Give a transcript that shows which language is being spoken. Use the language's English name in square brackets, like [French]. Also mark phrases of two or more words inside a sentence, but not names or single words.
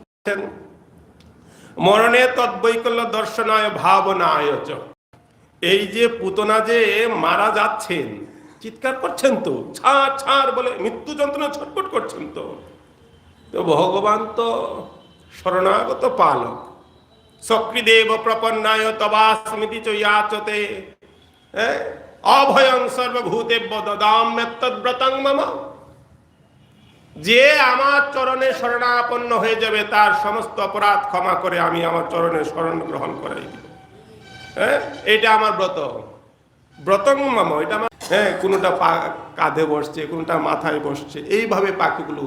[Sanskrit] মরণে তদ্বৈকল্য দর্শনায় ভাবনায় চ। [Bangla] এই যে পুতনা যে মারা যাচ্ছেন, চিৎকার করছেন তো, ছাড় ছাড় বলে মৃত্যু যন্ত্রণা ছটফট করছেন তো। ভগবান তো শরণাগত পালক, [Sanskrit] সক্রিদেব প্রপন্নায় তবাস্মিতি চ ইয়াচতে, অভয়ং সর্বভূতেভ্যো দদাম্যত্তদ্ব্রতং মম। [Bangla] যে আমার চরণে শরণাপন্ন হয়ে যাবে, তার সমস্ত অপরাধ ক্ষমা করে আমি আমার চরণে শরণ গ্রহণ করাই দিব। এটা আমার ব্রত, [Sanskrit] ব্রতং মম। [Bangla] এটা আমার, কোনোটা কাঁধে বসছে, কোনোটা মাথায় বসছে, এইভাবে পাখিগুলো।